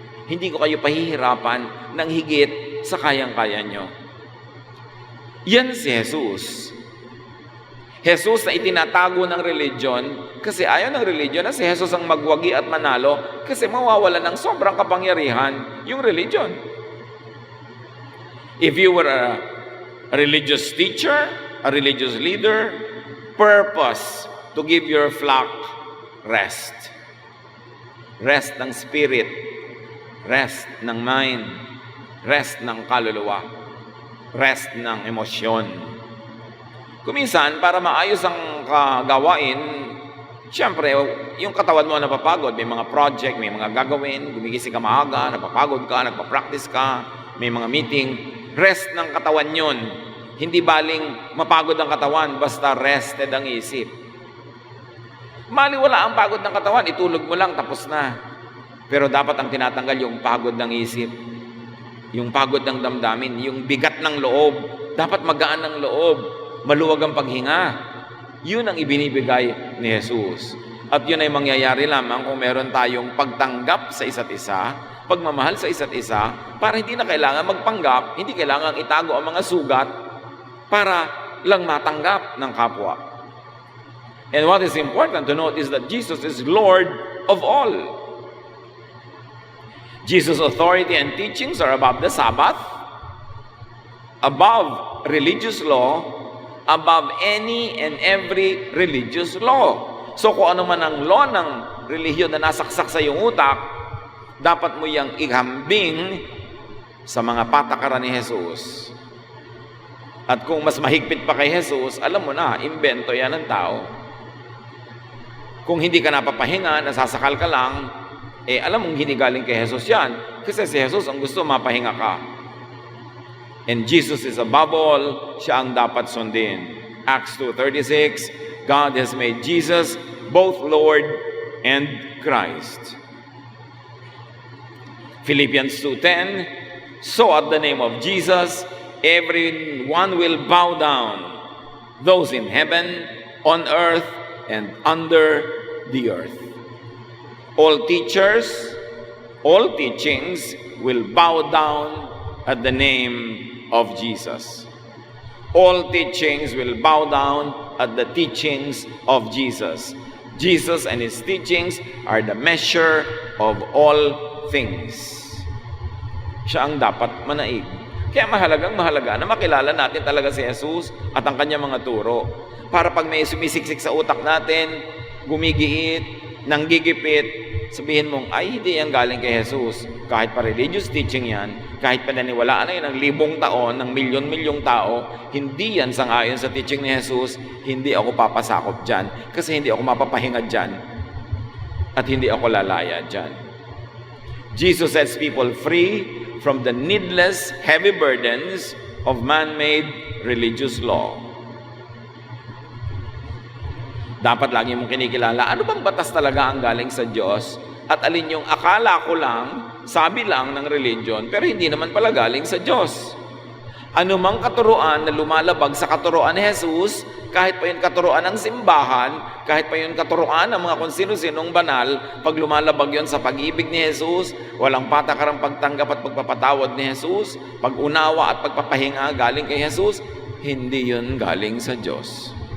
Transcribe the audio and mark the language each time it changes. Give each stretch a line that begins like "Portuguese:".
Filipino: Hindi ko kayo pahihirapan ng higit sa kayang-kaya nyo. Yan si Jesus. Jesus na itinatago ng religion kasi ayaw ng religion na si Jesus ang magwagi at manalo kasi mawawala ng sobrang kapangyarihan yung religion.
English: If you were a religious teacher, a religious leader, purpose to give your flock rest.
Filipino: Rest ng spirit, rest ng mind, rest ng kaluluwa, rest ng emosyon. Kuminsan, para maayos ang kagawain, siyempre, yung katawan mo napapagod, may mga project, may mga gagawin, gumigising ka maaga, napapagod ka, nagpa-practice ka, may mga meeting, rest ng katawan yun. Hindi baling mapagod ang katawan, basta rested ang isip. Maliwala ang pagod ng katawan, itulog mo lang, tapos na. Pero dapat ang tinatanggal yung pagod ng isip, yung pagod ng damdamin, yung bigat ng loob. Dapat magaan ng loob, maluwag ang paghinga. Yun ang ibinibigay ni Jesus. At yun ay mangyayari lamang kung meron tayong pagtanggap sa isa't isa, pagmamahal sa isa't isa, para hindi na kailangan magpanggap, hindi kailangan itago ang mga sugat para lang matanggap ng kapwa.
English: And what is important to note is that Jesus is Lord of all. Jesus' authority and teachings are above the Sabbath, above religious law, above any and every religious law.
Filipino: So kung ano man ang law ng relihiyon na nasaksak sa iyong utak, dapat mo yang ihambing sa mga patakaran ni Jesus. At kung mas mahigpit pa kay Jesus, alam mo na, imbento yan ng tao. Kung hindi ka napapahinga, nasasakal ka lang, alam mong hinigaling kay Jesus yan. Kasi si Jesus ang gusto, mapahinga ka.
English: And Jesus is above all,
Filipino: siya ang dapat sundin.
English: Acts 2:36, God has made Jesus both Lord and Christ. Philippians 2:10, so at the name of Jesus, everyone will bow down, those in heaven, on earth, and under the earth. All teachers, all teachings will bow down at the name of Jesus. All teachings will bow down at the teachings of Jesus. Jesus and His teachings are the measure of all things.
Filipino: Siya ang dapat manaig. Kaya mahalaga na makilala natin talaga si Jesus at ang kanyang mga turo. Para pag may sumisiksik sa utak natin, gumigiit, nanggigipit, sabihin mong, ay, hindi yan galing kay Jesus. Kahit pa religious teaching yan, kahit pananiwalaan na yun ng 1,000 taon, ng milyon-milyong tao, hindi yan sangayon sa teaching ni Jesus, hindi ako papasakop dyan. Kasi hindi ako mapapahinga dyan. At hindi ako lalaya dyan.
English: Jesus sets people free from the needless, heavy burdens of man-made religious law.
Filipino: Dapat lagi mong kinikilala, ano bang batas talaga ang galing sa Diyos? At alin yung akala ko lang, sabi lang ng religion, pero hindi naman pala galing sa Diyos. Ano mang katuruan na lumalabag sa katuruan ni Jesus, kahit pa yung katuruan ng simbahan, kahit pa yung katuruan ng mga kung sino-sinong banal, pag lumalabag yon sa pag-ibig ni Jesus, walang patakarang pagtanggap at pagpapatawad ni Jesus, pag-unawa at pagpapahinga galing kay Jesus, hindi yun galing sa Diyos.